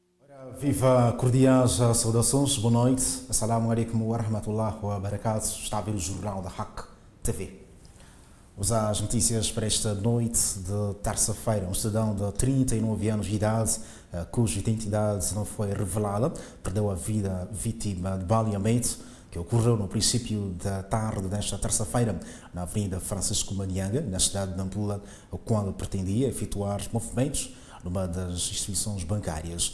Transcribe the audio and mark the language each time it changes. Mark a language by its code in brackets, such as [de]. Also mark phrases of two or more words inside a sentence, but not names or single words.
[pt] Viva cordiais saudações, boa noite. [ar] السلام عليكم ورحمة الله وبركاته. [pt] Está a ver o Jornal da Hack TV. Vamos às notícias para esta noite de terça-feira. Um cidadão de 39 anos de idade, cuja identidade não foi revelada, perdeu a vida vítima de baleamento que ocorreu no princípio da tarde desta terça-feira na Avenida Francisco Manianga, na cidade de Nampula, quando pretendia efetuar movimentos numa das instituições bancárias.